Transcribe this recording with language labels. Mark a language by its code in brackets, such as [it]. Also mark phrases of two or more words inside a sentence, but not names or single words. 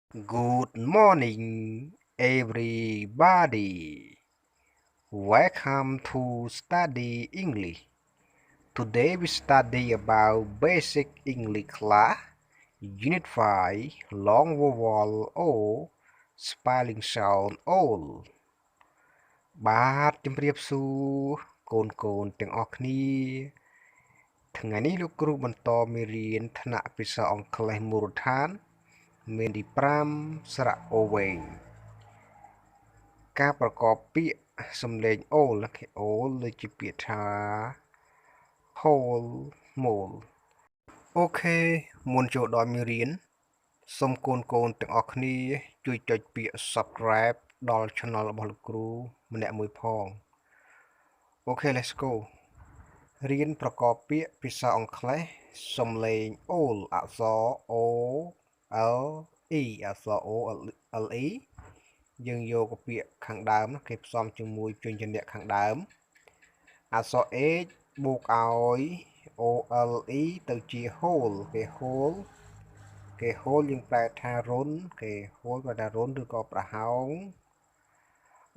[en] Good morning, everybody. Welcome to study English. Today we study about basic English class, Unit 5, long vowel O, spelling sound O. [km] បាទជំរាបសួរកូនទាំងអស់គ្នាថ្ងៃនេះលោកគ្រូបន្តមេរៀនថ្នាក់ភាសាអង់គ្លេសមូលដ្ឋានមេរៀន5ស្រៈអូវែងការប្រកបពាក្យសំឡេងអូលអូលដូចជាពាក្យថា [en] whole mole [km] អូខេមុនចូលដល់មេរៀនសូមកូនទាំងអស់គ្នាជួយ ចុចពាក្យ subscribe ដល់ channel របស់លោកគ្រូម្នាក់មួយផងអូខេ [en] let's go [km] រៀនប្រកបពាក្យភាសាអង់គ្លេសសំឡេងអូលអក្សរ O L E អក្សរ O L E យើងយកពាក្យខាងដើមគេ ផ្សំជាមួយជញ្ជាក់ខាងដើមអក្សរ H បូកឲ្យ O L E ទៅជា whole គេ whole យើងប្រែថារុនគេ whole ប្រែថារុនឬក៏ប្រហោងអូ